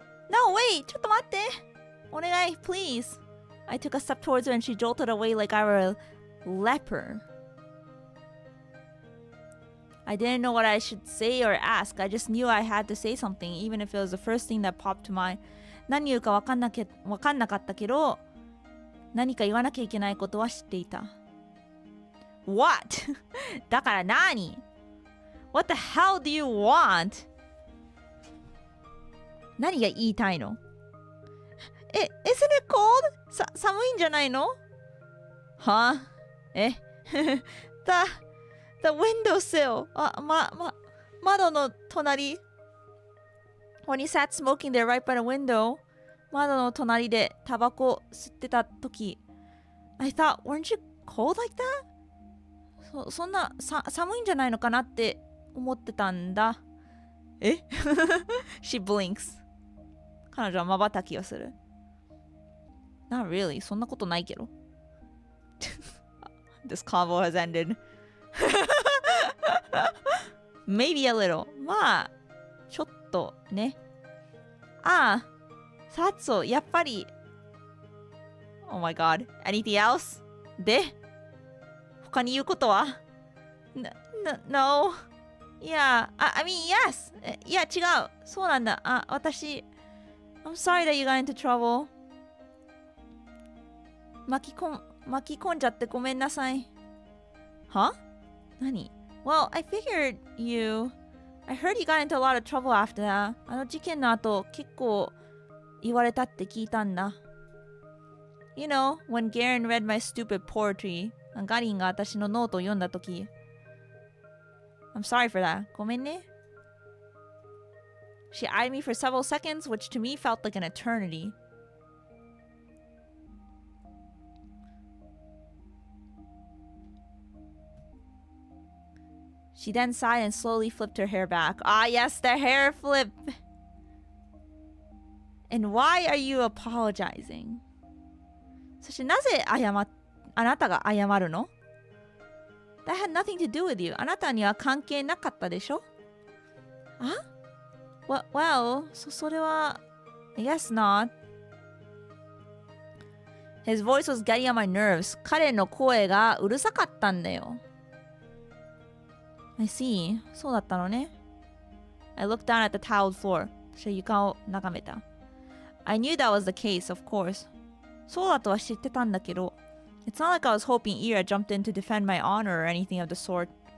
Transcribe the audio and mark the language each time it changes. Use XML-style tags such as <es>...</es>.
<en>No, wait!</en> <ja>ちょっと待って。お願い、</ja> <en>please. I took a step towards her and she jolted away like I were a leper. I didn't know what I should say or ask. I just knew I had to say something, even if it was the first thing that popped to mind.</en> <ja>何言うかわかんなかったけど、何か言わなきゃいけないことは知っていた。</ja> <en>What?</en> <ja>だから何?</ja> <en>What the hell do you want?</en> <ja>何が言いたいの?</ja> <en>Isn't it cold?</en> <ja>寒いんじゃないの?Huh?</ja> <en>The windowsill.</en> <ja>窓の隣.</ja> <en>When you sat smoking there right by the window.</en> <ja>窓の隣でタバコ吸ってた時.</ja> <en>I thought, weren't you cold like that?</en> <ja>そんな寒いんじゃないのかなって思ってたんだ。</ja> <en>She blinks.</en> <ja>彼女は瞬きをする。</ja> <en>Not really.</en> <ja>そんなことないけど。</ja> <en>This convo has ended. Maybe a little.</en> <ja>まあ、ちょっとね。</ja> <en>Z.A.T.O</en> <ja>やっぱり。</ja> <en>Oh my god. Anything else?</en> <ja>で他に言うことは No.</ja> <en>Yeah. I mean, yes.</en> <ja>いや、違う。そうなんだ。私。</ja> <en>I'm sorry that you got into trouble.</en> <ja>巻き込んじゃってごめんなさい。は？何？</ja> <en>Well, I figured you... I heard you got into a lot of trouble after that.</en> <ja>あの事件の後、結構言われたって聞いたんだ。</ja> <en>You know, when Garen read my stupid poetry.</en> <ja>ガリンが私のノートを読んだとき。</ja> <en>I'm sorry for that.</en> <ja>ごめんね。</ja> <en>She eyed me for several seconds, which to me felt like an eternity. She then sighed and slowly flipped her hair back. Ah, yes, the hair flip. And why are you apologizing?</en> <ja>そしてなぜあなたが謝るの？</ja> <en>That had nothing to do with you.</en> <ja>あなたには関係なかったでしょ？あ？</ja> <en>Well, それは I guess not. His voice was getting on my nerves.</en> <ja>彼の声がうるさかったんだよ。</ja> <en>I see.</en> <ja>そうだったのね。</ja> <en>I looked down at the tiled floor.</en> <ja>私は床を眺めた。</ja> <en>I knew that was the case, of course.</en> <ja>そうだとは知ってたんだけど。</ja> <en>It's not like I was hoping Ira jumped in to defend my honor or anything of the sort.</en>